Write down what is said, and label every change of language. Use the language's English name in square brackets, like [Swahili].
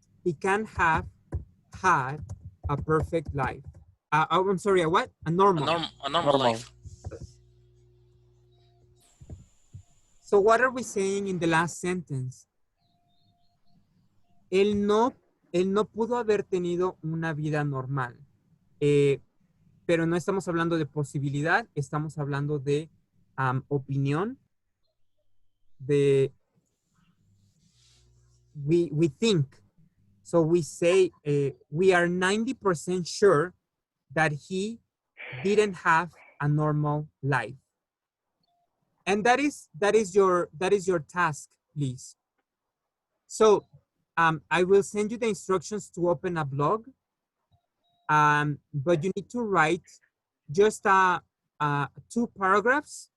[English] He can have had a perfect life. I'm sorry, a what? A normal. A normal life. So what are we saying in the last sentence? [Spanish] Él no pudo haber tenido una vida normal. Pero no estamos hablando de posibilidad, estamos hablando de opinión, de [English] we think. So we say we are 90% sure that he didn't have a normal life. And that is your task, please. So I will send you the instructions to open a blog, but you need to write just 2 paragraphs.